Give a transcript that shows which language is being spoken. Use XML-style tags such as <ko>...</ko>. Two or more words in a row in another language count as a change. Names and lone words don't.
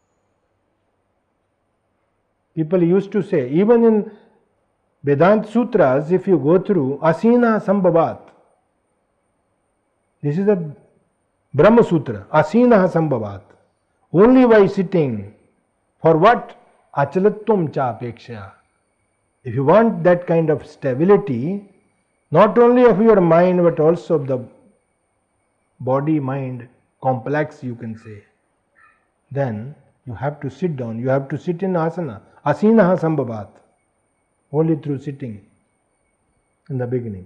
<en>People used to say, even in Vedanta Sutras, if you go through</en> <sa>Asina Sambhavat,</sa> <en>this is a Brahma Sutra,</en> <sa>Asina Sambhavat.</sa> <en>Only by sitting, for what?</en> <sa>Achalatvam cha apeksha.</sa> <en>If you want that kind of stability, not only of your mind but also of the body-mind complex, you can say, then you have to sit down, you have to sit in asana,</en> <sa>asinaha sambhavat,</sa> <en>only through sitting in the beginning.</en>